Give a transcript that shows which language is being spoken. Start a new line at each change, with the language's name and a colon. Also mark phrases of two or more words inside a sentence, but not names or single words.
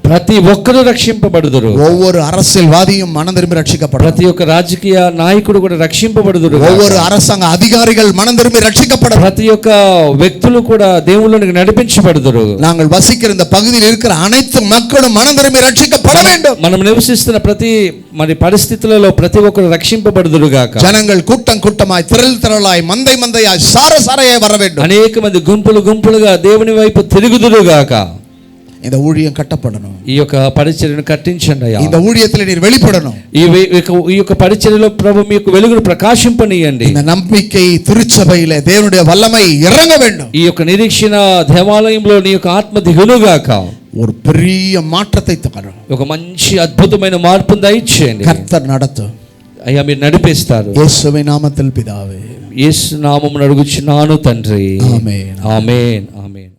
Telugu: ప్రతి ఒక్కరు రక్షింపబడుదురు.
Tamil: ஒவ்வொரு அரசியல்வாதியும் மனம் திரும்பி ரட்சிக்கப்படணும்.
Telugu: ప్రతి ఒక్క రాజకీయ నాయకుడు కూడా రక్షింపబడుదురు.
Tamil: ஒவ்வொரு அரசாங்க அதிகாரிகள் மனம் திரும்பி ரட்சிக்கப்படணும்.
Telugu: ప్రతి ఒక్క వ్యక్తులు కూడా దేవుళ్ళకి నడిపించబడుదురు.
Tamil: நாங்கள் வசிக்கிற இந்த பகுதியில் இருக்கிற அனைத்து மக்களும் மனம் திரும்பி ரட்சிக்கப்பட வேண்டும்.
Telugu: మనం నివసిస్తున్న ప్రతి పరిస్థితులలో ప్రతి ఒక్కరు రక్షింపబడుదురుగాక.
Tamil: జనங்கள் கூட்டம் கூட்டமாய் திரள் திரளாய் மந்தை மந்தையாய் சார சாரையாய் வர வேண்டும்.
Telugu: అనేక మంది గుంపులు గుంపులుగా దేవుని వైపు తిరుగుదురుగాక.
Tamil: இந்த ஊழியம் கட்டப்படணும்.
Telugu: ఈ యొక్క పరిచర్యను కట్టించండి అయ్యా.
Tamil: இந்த ஊழியத்தில் நீர் வெளிப்படணும்.
Telugu: ఈ యొక్క పరిచర్యలో ప్రభు మీకు వెలుగును ప్రకాశింపనీయండి.
Tamil: இந்த நம்பிக்கை திருச்சபையிலே தேவனுடைய வல்லமை இறங்க வேண்டும்.
Telugu: ఈ యొక్క నిరీక్షణ దేవాలయంలో నీ యొక్క ఆత్మ దిగునుగాక.
Tamil: ஒரு பெரிய மாற்றத்தை தரும்.
Telugu: ఒక మంచి అద్భుతమైన మార్పును దయచేయండి.
Tamil: கர்த்தர் நடத்தும்.
Telugu: అయ్యా మీరు నడిపిస్తారు.
Tamil: యేసువిன் నామத்தில் பிதாவே.
Telugu: యేసు నామమున అడుగుచున్నాను తండ్రి. ఆమేన్. ఆమేన్. ఆమేన్.